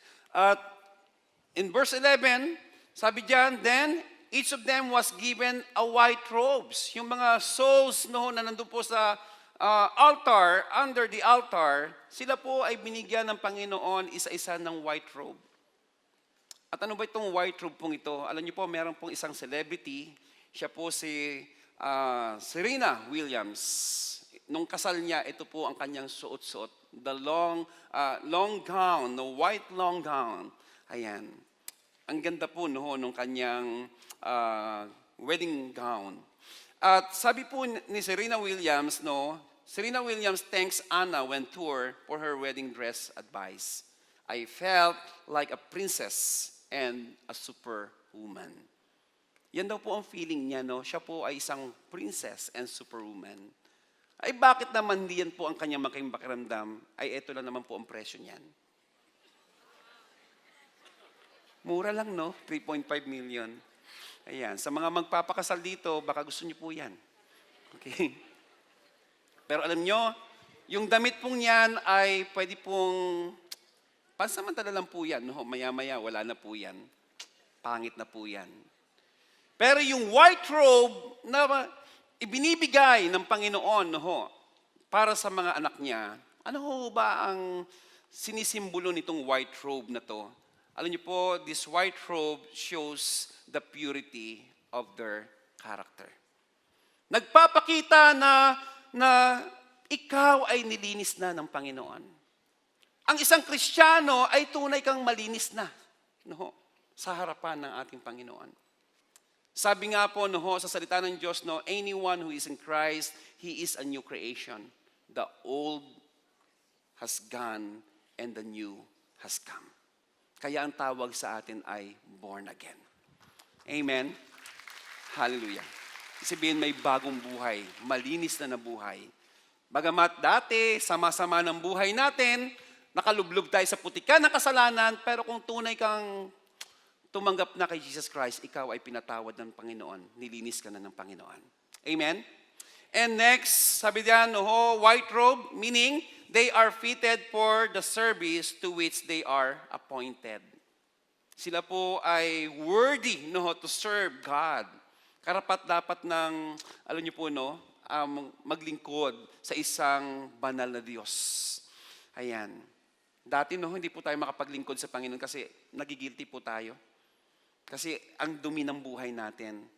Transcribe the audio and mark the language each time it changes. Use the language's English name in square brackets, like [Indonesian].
[English] At in verse 11, [Filipino] sabi diyan, [English] then each of them was given a white robes. [Filipino] Yung mga souls no, na nandun po sa altar, [English] under the altar, [Filipino] sila po ay binigyan ng Panginoon isa-isa ng white robe. At ano ba itong white robe pong ito? Alam niyo po, meron pong isang celebrity. Siya po si Serena Williams. Nung kasal niya, ito po ang kanyang suot-suot. [English] The long gown, the white long gown. Ayan. [Filipino] Ang ganda po no, nung kanyang wedding gown. At sabi po ni [English] Serena Williams, Serena Williams thanks Anna when tour for her wedding dress advice. I felt like a princess and a superwoman. [Filipino] Yan daw po ang feeling niya, no? Siya po ay isang [English] princess and superwoman. [Filipino] Ay bakit naman diyan po ang kanyang making pakiramdam? Ay eto lang naman po ang presyo niyan. Mura lang, no? 3.5 million. Ayan. Sa mga magpapakasal dito, baka gusto niyo po yan. Okay? Pero alam nyo, yung damit pong yan ay pwede pong, pansamantala lang po yan. No? Maya-maya, wala na po yan. Pangit na po yan. Pero yung white robe na ibinibigay ng Panginoon para sa mga anak niya, ano ho ba ang sinisimbolo nitong white robe na to? Alam niyo po, [English] this white robe shows the purity of their character. [Filipino] Nagpapakita na ikaw ay nilinis na ng Panginoon. Ang isang Kristiyano ay tunay kang malinis na sa harapan ng ating Panginoon. Sabi nga po sa salita ng Diyos, [English] anyone who is in Christ, he is a new creation. The old has gone and the new has come. [Filipino] Kaya ang tawag sa atin ay born again. Amen? Hallelujah. Sabihin may bagong buhay, malinis na buhay. Bagamat dati, sama-sama ng buhay natin, nakalublob tayo sa putikan ng kasalanan, pero kung tunay kang tumanggap na kay Jesus Christ, ikaw ay pinatawad ng Panginoon. Nilinis ka na ng Panginoon. Amen? [English] And next, [Filipino] sabi diyan, [English] white robe, meaning they are fitted for the service to which they are appointed. [Filipino] Sila po ay [English] worthy to serve God. [Filipino] Karapat dapat ng, alam niyo po, maglingkod sa isang banal na Diyos. Ayan. Dati, hindi po tayo makapaglingkod sa Panginoon kasi nagigilty po tayo. Kasi ang dumi ng buhay natin.